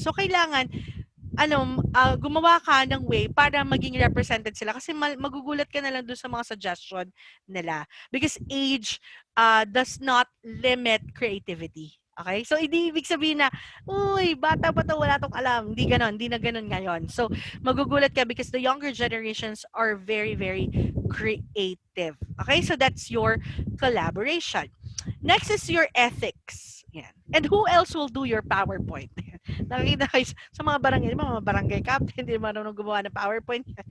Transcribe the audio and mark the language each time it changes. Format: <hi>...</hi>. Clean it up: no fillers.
<tl>So, kailangan gumawa ka ng way para maging represented sila kasi magugulat ka na lang dun sa mga suggestion nila</tl> <en>because age does not limit creativity.</en> <tl>Okay? So, hindi ibig sabihin na, uy, bata pa to, wala tong alam. Hindi ganon, hindi na ganon ngayon.</tl> <en>So,</en> <tl>magugulat ka</tl> <en>because the younger generations are very, very creative. Okay? So, that's your collaboration. Next is your ethics. Yan. And who else will do your PowerPoint?</en> <tl>Nakikita kayo sa mga barangay, mga barangay captain, hindi marunong gumawa ng PowerPoint.</tl>